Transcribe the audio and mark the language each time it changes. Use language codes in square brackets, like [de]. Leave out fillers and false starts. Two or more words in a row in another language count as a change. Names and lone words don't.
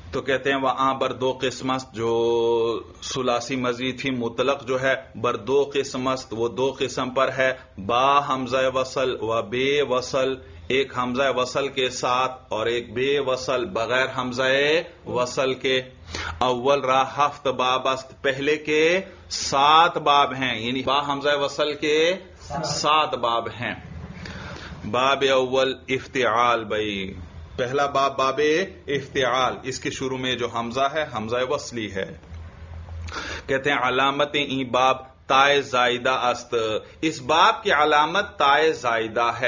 [ur] تو کہتے ہیں وہاں [fa] بر دو قسمت [ur] جو ثلاثی مزید تھی مطلق جو ہے [fa] بر دو قسمت [ur] وہ دو قسم پر ہے [fa] با حمزہ وصل و بے وصل، [ur] ایک حمزہ وصل کے ساتھ اور ایک بے وصل بغیر حمزہ وصل کے۔ [fa] اول را ہفت باب است، [ur] پہلے کے 7 باب ہیں، یعنی با حمزہ وصل کے 7 باب ہیں۔ باب اول افتعال، بھائی پہلا باب باب افتعال، اس کے شروع میں جو حمزہ ہے حمزہ وصلی ہے۔ کہتے ہیں [fa] علامت ای باب تائے زائدہ است، [ur] اس باب کی علامت تائے زائدہ ہے۔